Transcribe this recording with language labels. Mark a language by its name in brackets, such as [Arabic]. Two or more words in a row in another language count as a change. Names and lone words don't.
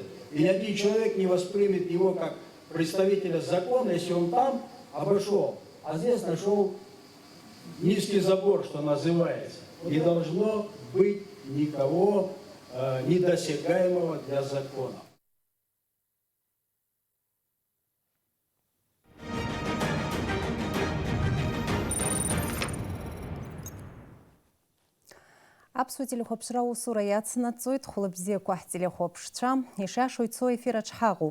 [Russian] И ни один человек не воспримет его как представителя закона, если он там обошел, а здесь нашел низкий забор, что называется. Не должно быть никого недосягаемого для закона. [Abkhazian] Аԥсуа телехәаԥшра аусура иацнаҵоит, хәлыбзиақәа ҳтелехәаԥшцәа ишашо ицо ефир аҿы ҳаҟоуп.